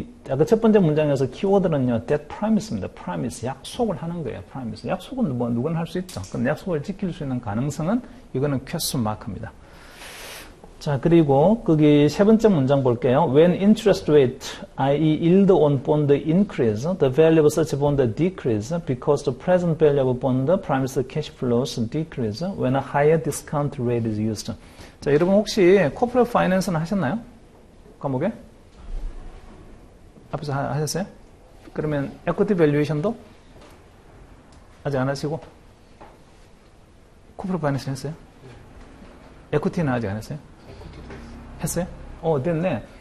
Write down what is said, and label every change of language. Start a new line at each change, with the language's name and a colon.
Korean: 아까 첫 번째 문장에서 키워드는요,
English: that promise
Korean: 입니다. promise, 약속을 하는 거예요.
English: promise.
Korean: 약속은 누구나 할 수 있죠. 근데 약속을 지킬 수 있는 가능성은 이거는 question mark입니다. 자, 그리고 거기 세 번째 문장 볼게요.
English: When interest rate, i.e. yield on bond increase, the value of such bond decrease because the present value of bond promised cash flows decrease when a higher discount rate is used.
Korean: 자, 여러분 혹시 corporate finance는 하셨나요? 과목에? 앞에서 하셨어요? 그러면 equity valuation도 아직 안 하시고 corporate finance 했어요? equity는 아직 안 했어요? 했어요? 됐네.